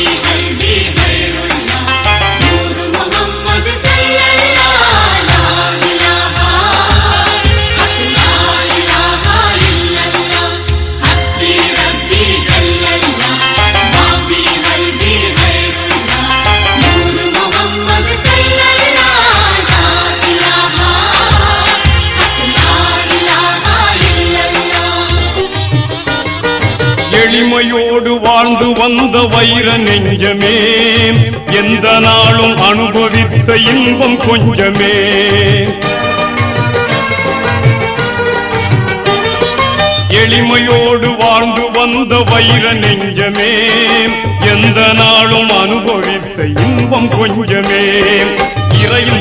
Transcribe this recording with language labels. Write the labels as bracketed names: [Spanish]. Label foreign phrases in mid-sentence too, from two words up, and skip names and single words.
[Arabic] قلبي غير الله نور محمد صلى الله لا إله حق لا إله إلا الله حسبي ربي جل الله ما في قلبي غير الله نور محمد صلى الله لا إله حق لا إله إلا الله [Tamil] எளிமையோடு வாழ்ந்து வந்த வைர நெஞ்சமே எந்த நாளும் அனுபவித்த இன்பம் கொஞ்சமே எளிமையோடு வாழ்ந்து வந்த வைர நெஞ்சமே எந்த நாளும் அனுபவித்த இன்பம் கொஞ்சமே இறையின்